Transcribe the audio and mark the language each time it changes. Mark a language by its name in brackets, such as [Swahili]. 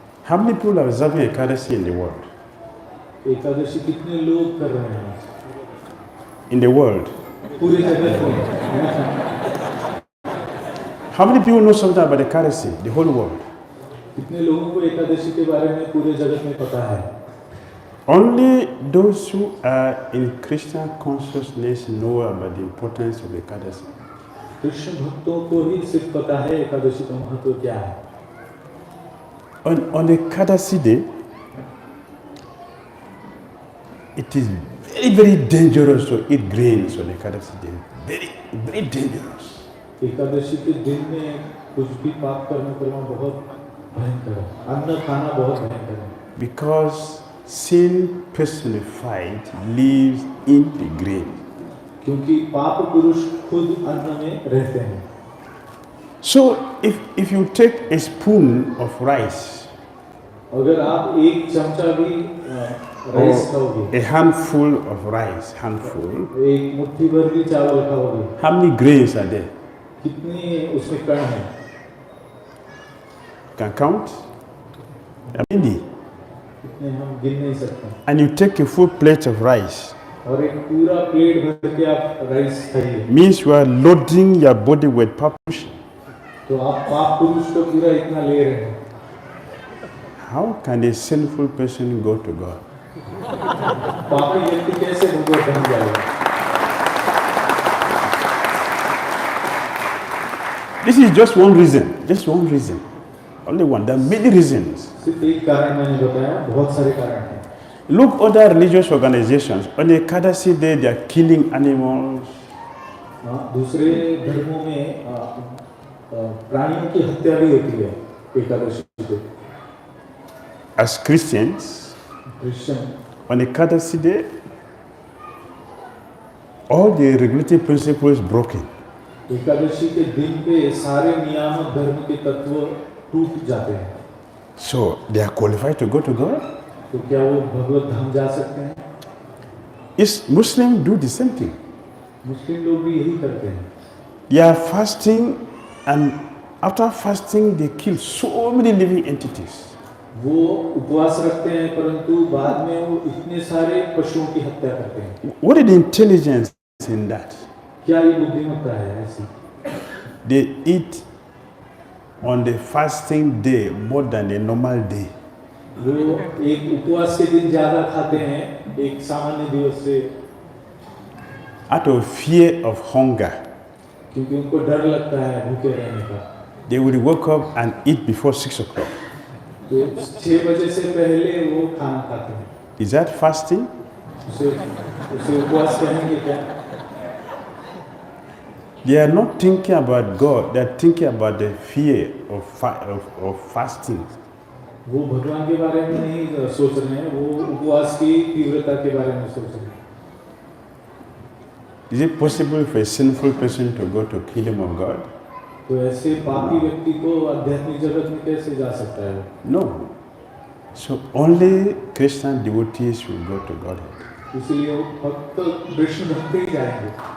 [English] How many people are observing Ekadasi in the world? [Hindi] Ekadashi कितने लोग कर रहे हैं [English] In the world. [Hindi] पूरे जगत में? [English] How many people know something about Ekadasi? The whole world. [Hindi] कितने लोगों को एकादशी के बारे में पूरे जगत में पता है? [English] Only those who are in Krishna consciousness know about the importance of Ekadasi. [Hindi] Krishna भक्तों को ही सिर्फ पता है एकादशी का महत्व क्या है। [English] On Ekadasi day, it is very, very dangerous to eat grains on Ekadasi day. Very, very dangerous. [Hindi] Ekadashi के दिन में कुछ भी पाप करने पर बहुत भयंकर है, अन्न खाना बहुत भयंकर है। [English] Because sin personified lives in the grain. [Hindi] क्योंकि पाप पुरुष खुद अन्न में रहते हैं। [English] So if you take a spoon of rice, [Hindi] अगर आप एक चमचा भी राइस खाओगे, [English] a handful of rice, [Hindi] एक मुट्ठी भर भी चावल खाओगे, [English] how many grains are there? [Hindi] कितने उसमें कण हैं? [English] Can count? Many. [Hindi] कितने हम गिन नहीं सकते। [English] And you take a full plate of rice. [Hindi] और एक पूरा प्लेट भर के आप राइस खाइए। [English] Means you are loading your body with population. [Hindi] तो आप पाप पुरुष को पूरा इतना ले रहे हैं. [English] How can a sinful person go to God? [Hindi] पापी व्यक्ति कैसे भगवत धाम जाएगा? [English] This is just one reason. Just one reason. Only one. There are many reasons. [Hindi] सिर्फ एक कारण मैंने बताया, बहुत सारे कारण हैं. [English] Look other religious organizations. On Ekadasi day, they are killing animals. [Hindi] दूसरे धर्मों में प्राणियों की हत्या भी होती है एकादशी को. [English] As Christians, [Hindi] Christian [English] on Ekadasi day, all the regulative principles broken. [Hindi] Ekadashi के दिन पे सारे नियामक धर्म के तत्व टूट जाते हैं. [English] So they are qualified to go to God. [Hindi] तो क्या वो भगवत धाम जा सकते हैं? [English] Is Muslims do the same thing. [Hindi] मुस्लिम लोग भी यही करते हैं. [English] They are fasting, and after fasting, they kill so many living entities. [Hindi] वो उपवास रखते हैं, परंतु बाद में वो इतने सारे पशुओं की हत्या करते हैं. [English] What is the intelligence in that? [Hindi] क्या ये बुद्धिमत्ता है ऐसी? [English] They eat on the fasting day more than a normal day. [Hindi] वो एक उपवास के दिन ज्यादा खाते हैं एक सामान्य दिवस से, [English] Out of fear of hunger, [Hindi] क्योंकि उनको डर लगता है भूखे रहने का. [English] they will wake up and eat before 6 o'clock. [Hindi] तो 6 बजे से पहले वो खाना खाते हैं. [English] Is that fasting? [Hindi] उसे उपवास कहेंगे क्या? [English] They are not thinking about God, they are thinking about the fear of fasting. [Hindi] वो भगवान के बारे में नहीं सोच रहे हैं, वो उपवास की तीव्रता के बारे में सोच रहे हैं. [English] Is it possible for a sinful person to go to kingdom of God? [Hindi] तो ऐसे पापी व्यक्ति को आध्यात्मिक जगत में कैसे जा सकता है? [English] No. So only Christian devotees will go to Godhead. [Hindi] इसलिए वो भक्त विष्णु भक्त ही जाएंगे.